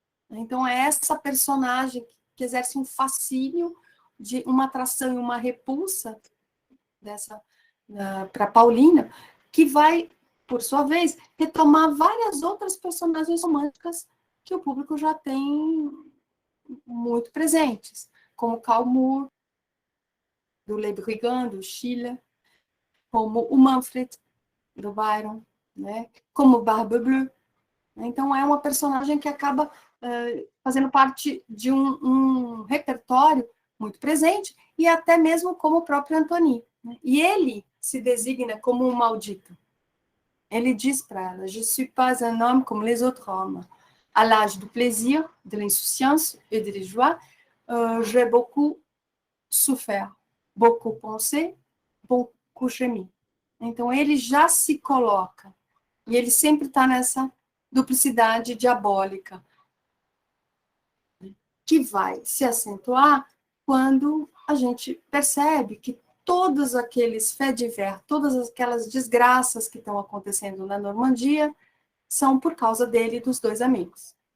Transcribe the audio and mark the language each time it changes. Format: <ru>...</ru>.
<pt>Então, é essa personagem que exerce um fascínio, de uma atração e uma repulsa para Paulina, que vai, por sua vez, retomar várias outras personagens românticas que o público já tem muito presentes, como Karl Moore, do Le Brigand, do Schiller, como o Manfred, do Byron, né? Como Barbe Bleue. Então, é uma personagem que acaba fazendo parte de um repertório muito presente, e até mesmo como o próprio Antony, né? E ele se designa como um maldito. Ele diz para ela:</pt> <fr>Je suis pas un homme comme les autres hommes. À l'âge du plaisir, de l'insouciance et de la joie, j'ai beaucoup souffert, beaucoup pensé, beaucoup gémi.</fr> <pt>Então, ele já se coloca, e ele sempre está nessa duplicidade diabólica, que vai se acentuar quando a gente percebe que todos aqueles faits divers, todas aquelas desgraças que estão acontecendo na Normandia, são por causa dele e dos dois amigos.</pt>